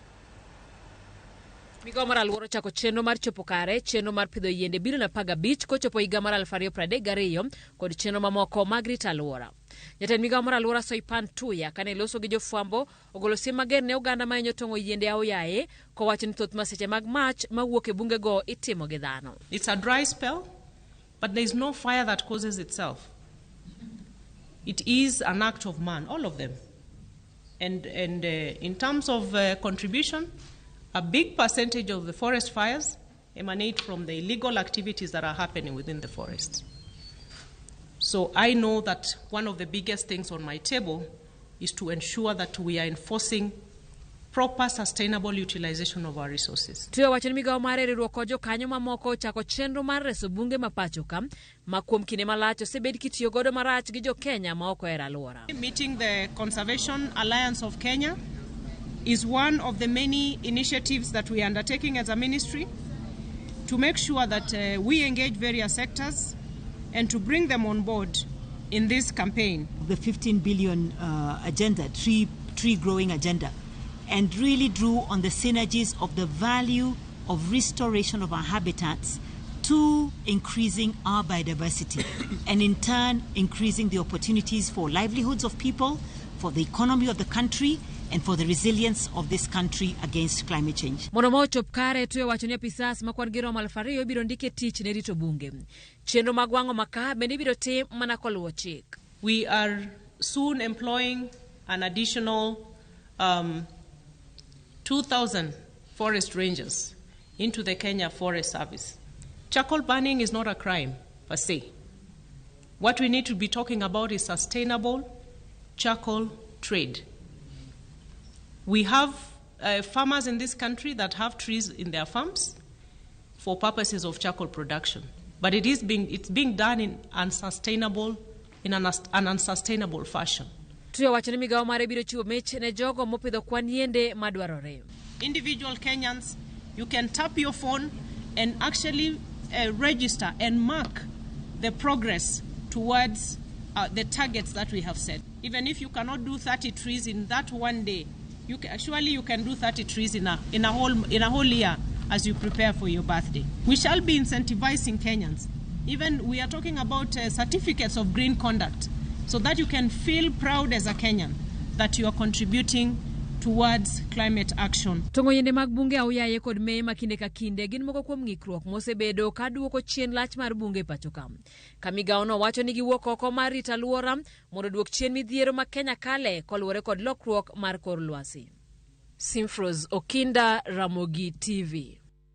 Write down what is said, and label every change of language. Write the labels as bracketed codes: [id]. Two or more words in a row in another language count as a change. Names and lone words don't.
[luo] Migao mar aluora chako chenro mar chopo kare, chenro mar pidho yiende biro na paga beach kochopo higa mar 2032 kod chenro mamoko mag rito aluora. Jatend Migao mar aluora Soipan Tuya kane loso gi jofwambo ogolo siem mager ne oganda ma hinyo tong'o yiende aoyaye kowacho ni thoth masiche mag mach mawuok e bunge go itimo gi dhano. [en] It's a dry spell, but there is no fire that causes itself. It is an act of man, all of them. And in terms of contribution, a big percentage of the forest fires emanate from the illegal activities that are happening within the forests. So I know that one of the biggest things on my table is to ensure that we are enforcing proper sustainable utilization of our resources. [luo] Tuya wacho ni migao mare riwruok jokanyo mamoko chako chenro mar reso bunge ma pacho ka ma kuom kinde malach osebed kitiyo godo marach gi jokenya ma ok ohero aluora. [en] Meeting the Conservation Alliance of Kenya is one of the many initiatives that we are undertaking as a ministry to make sure that we engage various sectors and to bring them on board in this campaign. The 15 billion agenda, tree growing agenda, and really drew on the synergies of the value of restoration of our habitats to increasing our biodiversity and in turn increasing the opportunities for livelihoods of people, for the economy of the country, and for the resilience of this country against climate change. [luo] Monomo chop kare Tuya wacho ni apisas makwan gi romo 2,000 biro ndike tich ne rito bunge. Chenro mag wang'o makaa bende biro tim mana koluwo chik. [en] We are soon employing an additional 2,000 forest rangers into the Kenya Forest Service. Charcoal burning is not a crime per se. What we need to be talking about is sustainable charcoal trade. We have farmers in this country that have trees in their farms for purposes of charcoal production, but it's being done in an unsustainable fashion. [luo] Tuya wacho ni migao mare biro chiwo mich ne jogo mopidho kwan yiende madwarore. [en] Individual Kenyans, you can tap your phone and actually register and mark the progress towards the targets that we have set. Even if you cannot do 30 trees in that one day, you can do 30 trees in a whole year as you prepare for your birthday. We shall be incentivizing Kenyans. Even we are talking about certificates of green conduct, so that you can feel proud as a Kenyan that you are contributing towards climate action. [luo] Tong'o yiende mag bunge aoyaye kod mee makinde ka kinde gin moko kuom ng'ikruok mosebedo ka duoko chien lach mar bunge pacho ka. Migao no wacho ni giwuok oko mar rito aluora mondo duok chien midhiero ma Kenya kale koluwore kod lokruok mar kor lwasi. Simpros Okinda, Ramogi TV.